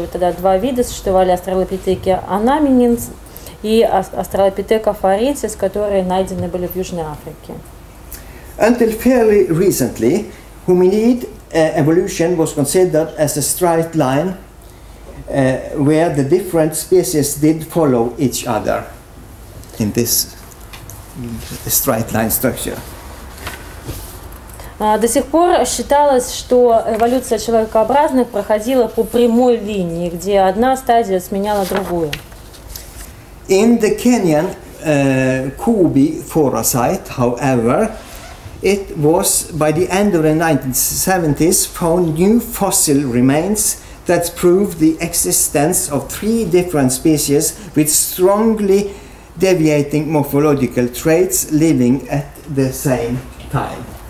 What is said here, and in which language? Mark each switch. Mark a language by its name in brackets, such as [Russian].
[Russian] Вот тогда 2 вида существовали: австралопитеки анаменис и австралопитека фаренсис, которые найдены были в Южной Африке. [English] Until fairly recently, hominid evolution was considered as a straight line where the different species did follow each other in this straight line structure. [Russian] До сих пор считалось, что эволюция человекообразных проходила по прямой линии, где одна стадия сменяла другую. [English] In the Kenyan Kobe forasite, however, it was by the end of the 1970s found new fossil remains that proved the existence of 3 different species with strongly deviating morphological traits living at the same time.